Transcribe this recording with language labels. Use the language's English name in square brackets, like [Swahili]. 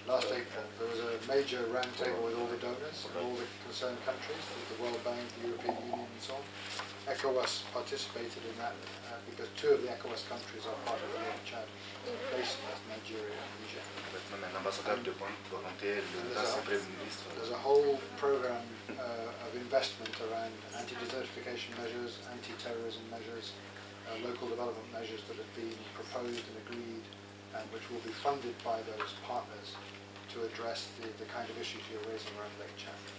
[English] Last April there was a major roundtable with all the donors, all the concerned countries, with the World Bank, the European Union and so on. ECOWAS participated in that because 2 of the ECOWAS countries are part of the Lake Chad Basin, that's Nigeria and Niger. [French] Avec même un ambassadeur de bonne volonté, l'ancien Premier ministre. [English] There's a whole program of investment around anti-desertification measures, anti-terrorism measures, local development measures that have been proposed and agreed and which will be funded by those partners to address the kind of issues you're raising around Lake Chad.